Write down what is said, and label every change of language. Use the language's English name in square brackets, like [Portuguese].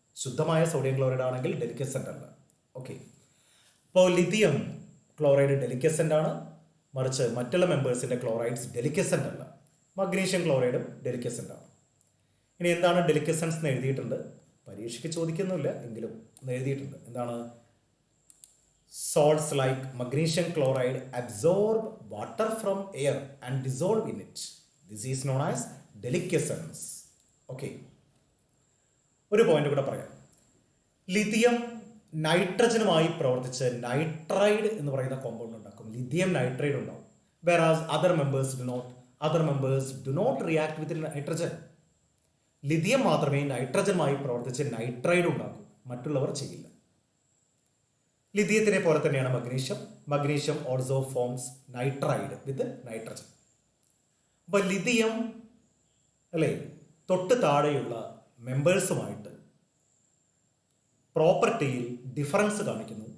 [Malayalam] ശുദ്ധമായ sodium chloride ആണെങ്കിൽ ഡെലിക്വസൻ്റ് അല്ല. ഓക്കെ, അപ്പോൾ ലിഥിയം ക്ലോറൈഡ് ഡെലിക്വസൻ്റ് ആണ്, മറിച്ച് മറ്റുള്ള മെമ്പേഴ്സിൻ്റെ ക്ലോറൈഡ്സ് ഡെലിക്വസൻ്റ് അല്ല. മഗ്നീഷ്യം ക്ലോറൈഡും ഡെലിക്വസൻ്റ് ആണ്. ഇനി എന്താണ് ഡെലിക്വസൻസ് എന്ന് എഴുതിയിട്ടുണ്ട്, പരീക്ഷയ്ക്ക് ചോദിക്കുന്നില്ല എങ്കിലും എന്ന് എഴുതിയിട്ടുണ്ട്. എന്താണ്? [English] Salts like magnesium chloride absorb water from air and dissolve in it. This is known as deliquescence. [Malayalam] Okay. ഒരു പോയിന്റ് കൂടെ പറയാം. ലിഥിയം നൈട്രജനുമായി പ്രവർത്തിച്ച് നൈട്രൈഡ് എന്ന് പറയുന്ന കോമ്പൗണ്ട് ഉണ്ടാക്കും. ലിഥിയം നൈട്രൈഡ് ഉണ്ടാവും. [English] Whereas other members do not react with nitrogen. [Malayalam] Lithium മാത്രമേ നൈട്രജനുമായി പ്രവർത്തിച്ച് നൈട്രൈഡ് ഉണ്ടാക്കൂ, മറ്റുള്ളവർ ചെയ്യില്ല. ലിഥിയത്തിനെ പോലെ തന്നെയാണ് magnesium. [English] Magnesium also forms nitride with nitrogen. [Malayalam] അപ്പോൾ ലിഥിയം അല്ലേ തൊട്ട് താഴെയുള്ള മെമ്പേഴ്സുമായിട്ട് പ്രോപ്പർട്ടിയിൽ ഡിഫറൻസ് കാണിക്കുന്നു.